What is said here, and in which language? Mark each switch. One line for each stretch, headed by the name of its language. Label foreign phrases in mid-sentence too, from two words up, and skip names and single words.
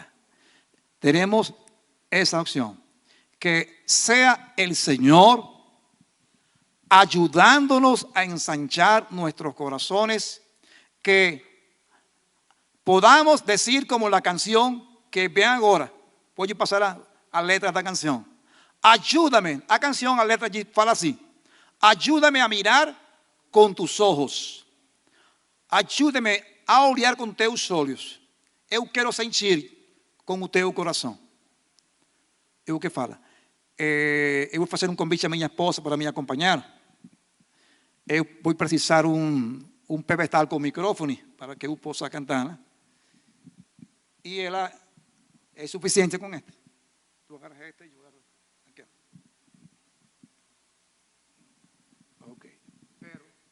Spanish: Tenemos esa opción. Que sea el Señor ayudándonos a ensanchar nuestros corazones, que podamos decir como la canción que vean ahora. Voy a pasar
Portuguese: a letra da canção. Ayúdame, a canção, a letra fala assim:
Spanish: ayúdame a mirar com tus ojos.
Portuguese: Ayúdame a olhar com teus olhos. Eu quero sentir com o teu coração. É o que fala. Eu vou fazer convite à minha esposa para me acompanhar. Eu vou precisar pedestal com microfone para que eu possa cantar, né? E ela é suficiente com este. Tu agarras este e eu agarro aquele.
Spanish: Ok. Pero